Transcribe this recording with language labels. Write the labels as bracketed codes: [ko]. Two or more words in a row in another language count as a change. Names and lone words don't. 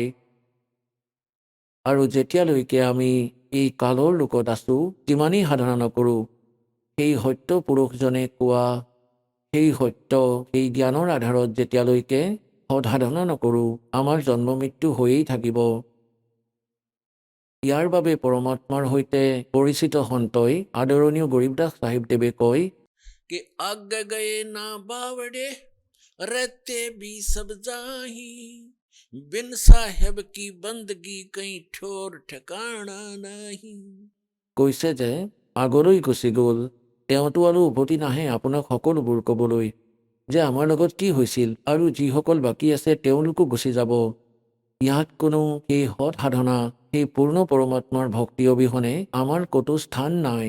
[as] আৰু যেতিয়ালৈকে আমি এই কালৰ লোকত আছোঁ, যিমানেই সাধনা নকৰোঁ, সেই সত্য পুৰুষজনে কোৱা সেই সত্য, সেই জ্ঞানৰ আধাৰত যেতিয়ালৈকে সৎসাধনা নকৰোঁ, আমাৰ জন্ম মৃত্যু হৈয়েই থাকিব। ইয়াৰ বাবে পৰমাত্মাৰ সৈতে পৰিচিত সন্তই আদৰণীয় গৰীবদাস চাহিবদেৱে কয় [hi] कि आगे गए ना बावड़े रहते भी सब जाही बिन साहेब की बंदगी कहीं ठोर ठिकाना नाही। [as] কৈছে যে আগলৈ গুচি গ'ল, তেওঁতো আৰু উভতি নাহে আপোনাক সকলোবোৰ ক'বলৈ যে আমাৰ লগত কি হৈছিল, আৰু যিসকল বাকী আছে তেওঁলোকো গুচি যাব। ইয়াত কোনো সেই সৎ সাধনা, সেই পূৰ্ণ পৰমাত্মাৰ ভক্তি অবিহনে আমাৰ ক'তো স্থান নাই।